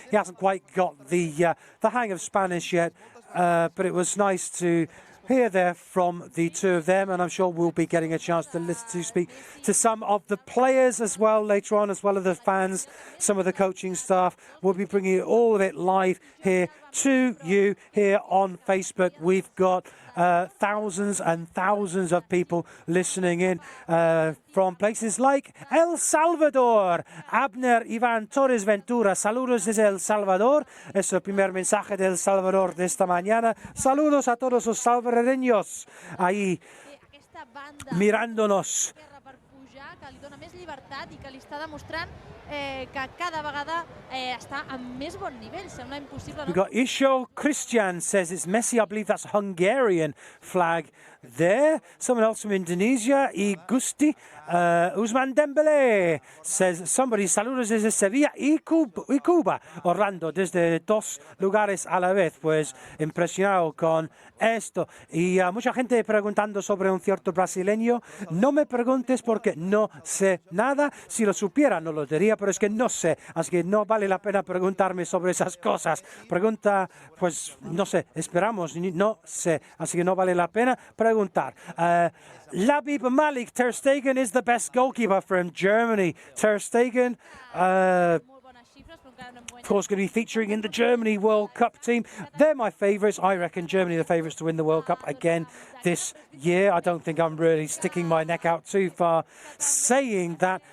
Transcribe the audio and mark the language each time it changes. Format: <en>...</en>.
<en>He hasn't quite got the hang of Spanish yet, but it was nice to hear there from the two of them, and I'm sure we'll be getting a chance to listen to speak to some of the players as well later on, as well as the fans, some of the coaching staff. We'll be bringing all of it live here to you here on Facebook. We've got thousands and thousands of people listening in from places like El Salvador.</en> <es>Abner Iván Torres Ventura, saludos desde El Salvador. Es el primer mensaje de El Salvador de esta mañana. Saludos a todos los salvadoreños ahí mirándonos.</es> <ca>Que li dona més llibertat i que li està demostrant que cada vegada està amb més bon nivell. Sembla impossible, no?</ca> <en>We've got Isho Christian says it's Messi. I believe that's a Hungarian flag there. Someone else from Indonesia, I Gusti. Usman Dembélé says somebody,</en> <es>saludos desde Sevilla y Cuba. Orlando, desde dos lugares a la vez. Pues impresionado con esto. Y mucha gente preguntando sobre un cierto brasileño. No me preguntes porque no sé nada. Si lo supiera no lo diría, pero es que no sé. Así que no vale la pena preguntarme sobre esas cosas. Pregunta, pues no sé, esperamos, no sé. Así que no vale la pena preguntar.</es> <en>Labib Malik, Ter Stegen is the best goalkeeper from Germany. Ter Stegen, of course, going to be featuring in the Germany World Cup team. They're my favourites. I reckon Germany are the favourites to win the World Cup again this year. I don't think I'm really sticking my neck out too far saying that.</en>